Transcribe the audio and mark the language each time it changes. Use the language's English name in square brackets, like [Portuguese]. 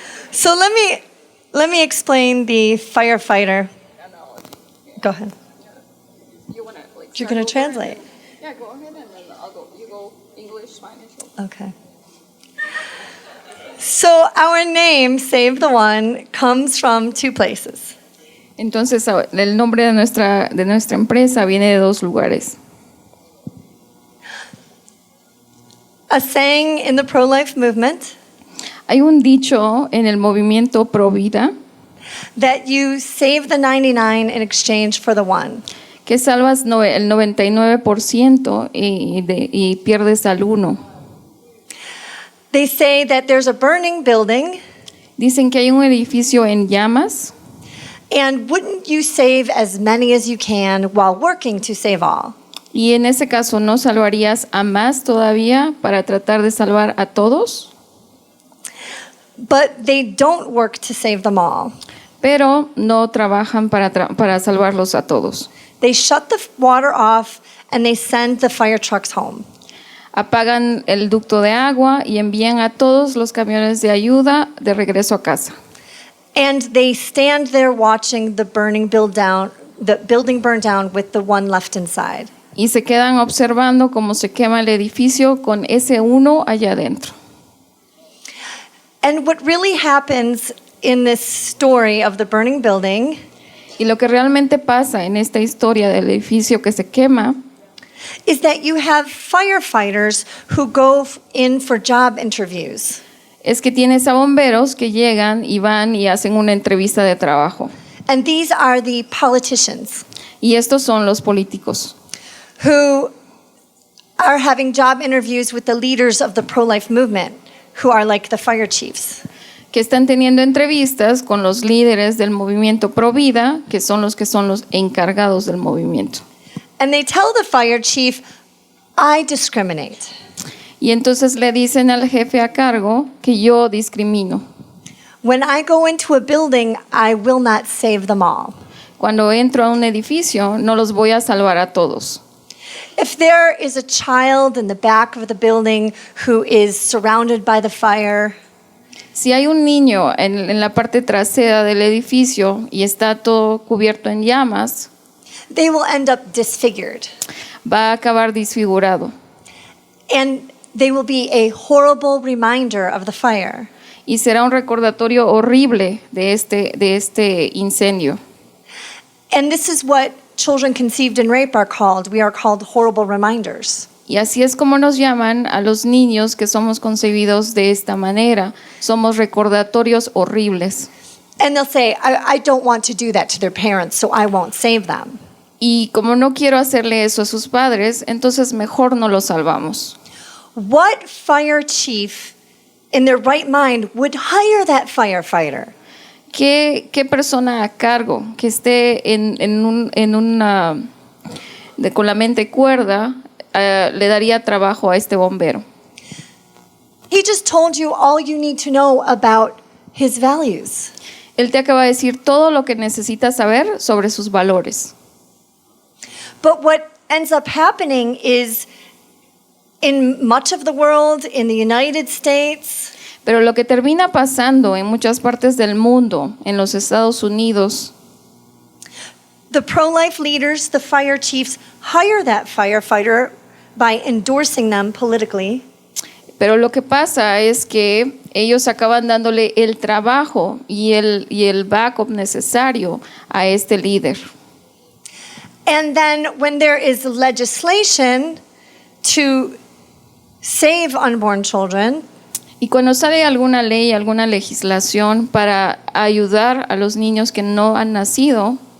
[English] So let me explain the firefighter. Go ahead. You wanna like? You're going to translate. Yeah, go ahead and then I'll go. You go English, Spanish. Okay. So our name, Save the One, comes from two places. [Spanish] Entonces, el nombre de nuestra empresa viene de dos lugares. [English] A saying in the pro-life movement [Spanish] Hay un dicho en el movimiento Pro Vida [English] that you save the 99 in exchange for the one. [Spanish] que salvas el 99% y pierdes al 1. [English] They say that there's a burning building, [Spanish] Dicen que hay un edificio en llamas [English] and wouldn't you save as many as you can while working to save all? [Spanish] y en ese caso no salvarías a más todavía para tratar de salvar a todos, [English] But they don't work to save them all. [Spanish] pero no trabajan para salvarlos a todos. [English] They shut the water off and they send the fire trucks home. [Spanish] Apagan el ducto de agua y envían a todos los camiones de ayuda de regreso a casa. [English] And they stand there watching the building burn down with the one left inside. [Spanish] Y se quedan observando cómo se quema el edificio con ese uno allá adentro. [English] And what really happens in this story of the burning building [Spanish] Y lo que realmente pasa en esta historia del edificio que se quema [English] is that you have firefighters who go in for job interviews. [Spanish] es que tienes a bomberos que llegan y van y hacen una entrevista de trabajo. [English] And these are the politicians [Spanish] Y estos son los políticos [English] who are having job interviews with the leaders of the pro-life movement, who are like the fire chiefs. [Spanish] que están teniendo entrevistas con los líderes del movimiento Pro Vida, que son los encargados del movimiento. [English] And they tell the fire chief, I discriminate. [Spanish] Y entonces le dicen al jefe a cargo que yo discrimino. [English] When I go into a building, I will not save them all. [Spanish] Cuando entro a un edificio, no los voy a salvar a todos. [English] If there is a child in the back of the building who is surrounded by the fire, [Spanish] Si hay un niño en la parte trasera del edificio y está todo cubierto en llamas, [English] they will end up disfigured. [Spanish] va a acabar disfigurado [English] And they will be a horrible reminder of the fire. [Spanish] y será un recordatorio horrible de este incendio. [English] And this is what children conceived in rape are called. We are called horrible reminders. [Spanish] Y así es como nos llaman a los niños que somos concebidos de esta manera. Somos recordatorios horribles. [English] And they'll say, I don't want to do that to their parents, so I won't save them. [Spanish] Y como no quiero hacerle eso a sus padres, entonces mejor no los salvamos. [English] What fire chief in their right mind would hire that firefighter? [Spanish] ¿Qué persona a cargo que esté con la mente cuerda le daría trabajo a este bombero? [English] He just told you all you need to know about his values. [Spanish] Él te acaba de decir todo lo que necesitas saber sobre sus valores. [English] But what ends up happening is in much of the world, in the United States, [Spanish] Pero lo que termina pasando en muchas partes del mundo, en los Estados Unidos, [English] the pro-life leaders, the fire chiefs, hire that firefighter by endorsing them politically. [Spanish] pero lo que pasa es que ellos acaban dándole el trabajo y el backup necesario a este líder. [English] And then when there is legislation to save unborn children, [Spanish] Y cuando sale alguna ley, alguna legislación para ayudar a los niños que no han nacido,